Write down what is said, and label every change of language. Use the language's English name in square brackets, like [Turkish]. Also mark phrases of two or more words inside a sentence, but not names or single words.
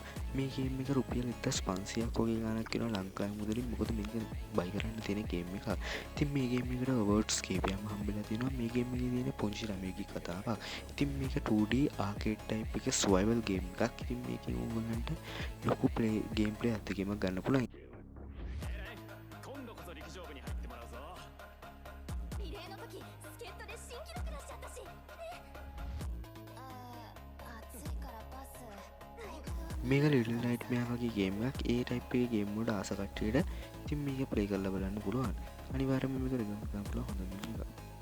[Sinhala] මේ ගේම් එක රුපියල් 1500ක් වගේ ගාණක් වෙනවා ලංකාවේ මුදලින්. මොකද මේක බයි කරන්න තියෙන ගේම් එකක්. ඉතින් මේ ගේම් එකට අවර්ඩ්ස් කීපයක්ම හම්බෙලා තියෙනවා. මේ ගේම් එකේ තියෙන පුංචි ළමයෙක්ගේ කතාවක්. ඉතින් මේක 2D [English] arcade type [Sinhala] එකේ [English] survival game [Sinhala] එකක්. ඉතින් මේකෙන් ඔයගොල්ලන්ට ලොකු [English] game play [Sinhala] අත්දැකීමක් ගන්න පුළුවන්. [Japanese] リレーの時助っ人で新記録出しちゃったし暑いからパス [Sinhala] මේක ලිටල් නයිට්මෙයා වගේ ගේම් එකක්. ඒ ටයිප් එකේ ගේම් වලට ආස කට්ටියට ඉතින් මේක ප්ලේ කරලා බලන්න පුළුවන්. අනිවාර්යයෙන්ම මේක රෙකමන්ඩ් කරන්න පුළුවන් හොඳ ගේම් එකක්.